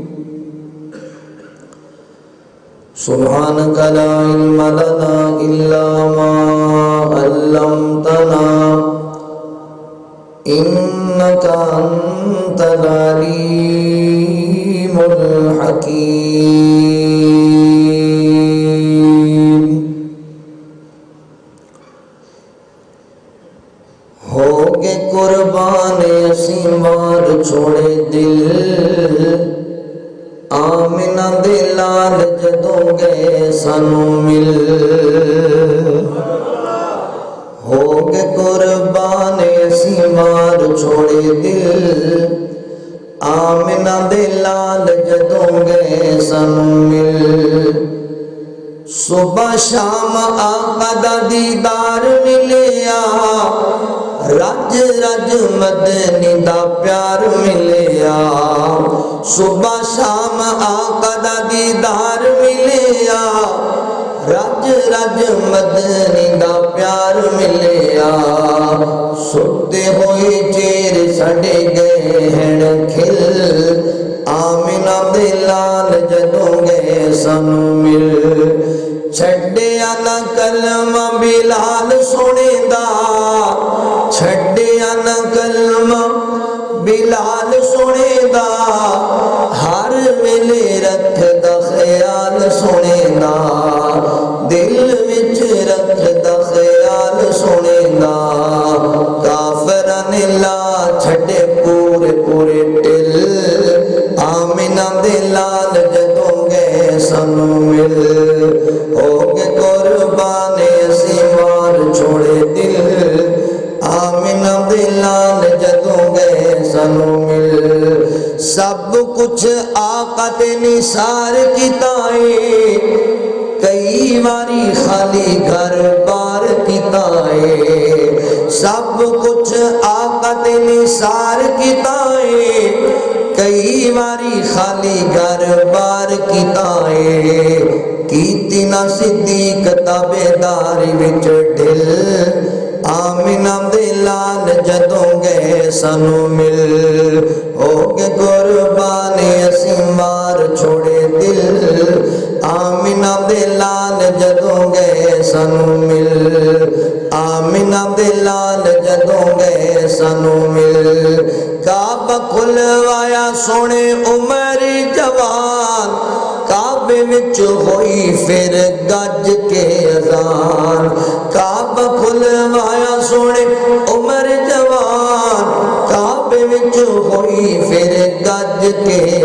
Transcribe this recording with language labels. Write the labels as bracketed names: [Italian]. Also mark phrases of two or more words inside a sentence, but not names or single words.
[Arabic] سبحانك لا علم لنا إلا ما علمتنا إنك أنت العليم الحكيم. [Punjabi] ہو کے قربان اسی مار چھوڑے دل آمنہ دے لال جدوں گئے سانو مل. ہو کے قربان اسی مار چھوڑے دل آمنہ دے لال جدوں گئے سانو مل. صبح شام آقا دا دیدار ملیا رج رج مدنی دا پیار ملیا. صبح شام آقا دا دیدار ملیا رج رج مدنی دا پیار ملیا. ستے ہوئے چیر سڑے گئے ہیں کھل آمنہ دے لال جدوں گئے سانو مل. چھڈیا نہ کلمہ بلال سنے دا چھڈیا نہ کلمہ بلال سنے دا ہر ویلے رکھ دا خیال سنے دا دل وچ رکھ دا خیال سنے دا. کافراں نے لا چھڈے پورے پورے ٹل آمنہ دے لال جدوں گئے سانو مل. ہو کے قربان اسی مار چھوڑے دل آمنہ دے لال جدوں گئے سانو مل. سب کچھ آقا تے نثار کیتا ہے کئی واری خالی گھر بار کیتا ہے. سب کچھ آقا تے نثار کیتا ہے کئی واری خالی گھر بار کیتا ہے. کیتی نہ صدیق تابعداری وچ ڈھل آمنہ دے لال جدوں گئے سانو مل. ہو کے قربان اسی مار چھوڑے دل آمنہ دے لال جدوں گئے سانو مل. آمنہ دے لال جدوں گئے سانو مل. کعبہ کھلوایا سونے عمر جوان کعبے وچ ہوئی پھر گج کے اذان. کعبہ کھلوایا سونے عمر جوان کعبے وچ ہوئی پھر گج کے